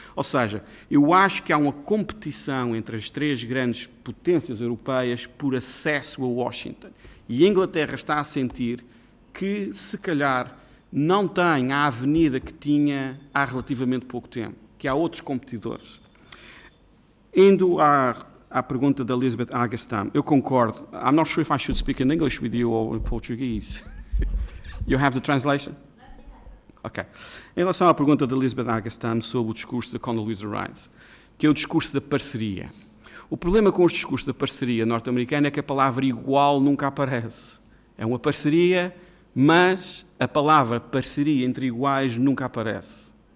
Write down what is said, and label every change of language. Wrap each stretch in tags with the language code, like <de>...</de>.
<pt>Ou seja, eu acho que há uma competição entre as 3 grandes potências europeias por acesso a Washington. E a Inglaterra está a sentir que, se calhar, não tem a avenida que tinha há relativamente pouco tempo, que há outros competidores. Indo à pergunta da Elizabeth Agastam, eu concordo.</pt> <en>I'm not sure if I should speak in English with you or in Portuguese. You have the translation? Ok.</en> <pt>Em relação à pergunta da Elizabeth Agastam sobre o discurso da Condoleezza Rice, que é o discurso da parceria. O problema com os discursos da parceria norte-americana é que a palavra igual nunca aparece. É uma parceria, mas a palavra parceria entre iguais nunca aparece.</pt>